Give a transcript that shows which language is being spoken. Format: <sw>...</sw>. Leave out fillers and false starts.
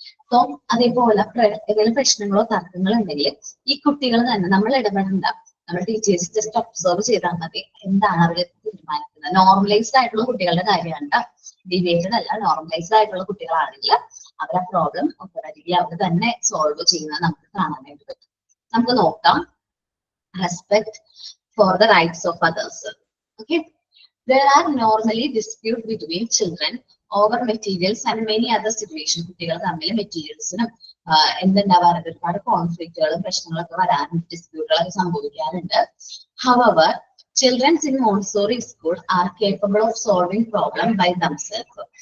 <ml>So അതേപോലെ എന്തെങ്കിലും പ്രശ്നങ്ങളോ തർക്കങ്ങളോ ഉണ്ടെങ്കിൽ ഈ കുട്ടികൾ തന്നെ നമ്മൾ ഇടപെടണ്ട, നമ്മൾ ടീച്ചേഴ്സ് ജസ്റ്റ് ഒബ്സർവ് ചെയ്താൽ മതി എന്താണ് അവർ തീരുമാനിക്കുന്നത്. നോർമലൈസ്ഡ് ആയിട്ടുള്ള കുട്ടികളുടെ കാര്യമാണ്, ഡിവിയേറ്റഡ് അല്ല. നോർമലൈസ്ഡ് ആയിട്ടുള്ള കുട്ടികളാണെങ്കിൽ അവരുടെ പ്രോബ്ലം ഓട്ടോമാറ്റിക്കലി അവർ തന്നെ സോൾവ് ചെയ്യുന്നത് നമുക്ക് കാണാനായിട്ട് പറ്റും. നമുക്ക് നോക്കാം.</ml> <en>Respect for the rights of others. Okay, there are normally dispute between children over materials and many other situations.</en> <ml>കുട്ടികൾ തമ്മിൽ മെറ്റീരിയൽസിനും എന്തുണ്ടാവാറുണ്ട്, ഒരുപാട് കോൺഫ്ലിക്റ്റുകളും പ്രശ്നങ്ങളൊക്കെ വരാനും ഡിസ്പ്യൂട്ടുകളൊക്കെ സംഭവിക്കാറുണ്ട്.</ml> <en>However, children in Montessori school are capable of solving problem by themselves.</en>